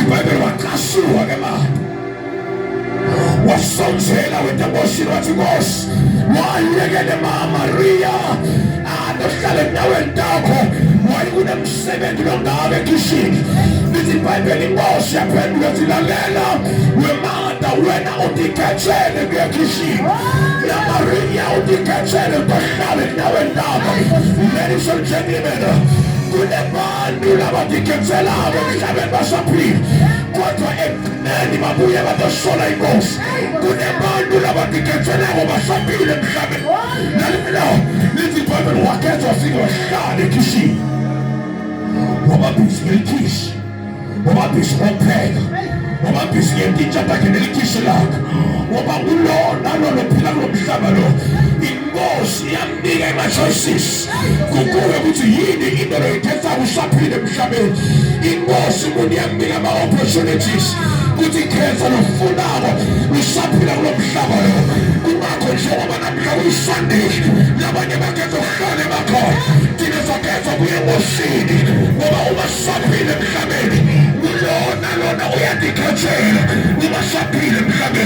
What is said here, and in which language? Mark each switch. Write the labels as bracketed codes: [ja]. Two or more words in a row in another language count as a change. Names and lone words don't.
[ss] iBhayibheli waqashulwa ke Marta. Wasonzela weNkosi wathi Nkosi wayekele Maria anohlala endaweni takho wayekunemsebenzi longaka ekishini. Lithi iBhayibheli iNkosi yaphendula yathi lalela weMarta wena utikhethele ngekishini ya Maria utikhethele ukuhlala endaweni takho. [en] Ladies and gentlemen, [ss] kunebantu labatikhethelabo emhlabeni basaphila kodwa ekugcineni babuye bazosola iNkosi. Kunebantu labatikhethelabo basaphila emhlabeni. Lithi iBhayibheli wakhetha wafika wahlala ekishini wababhizi ngelikhishi, wababhizi ngokupheka, wababhizi ngenditsha takhe nelikhishi lakhe, waba ngulona lophila kulo mhlaba lo. Inkosi yamnika ama-choices kukuwe ukuthi yini into loyikhetha usaphile emhlabeni. Inkosi umuntu yamnika ama-opportunities ukuthi khetha lofunako usaphila kulo mhlaba lo. Kungakho njengoba namhla kuyiSunday labanye bakhetha ukuhlala emakhaya, thina sakhetha kuya eNkosini ngoba uma saphile emhlabeni kulona lo yona uyandikhethela ungasaphile emhlabeni.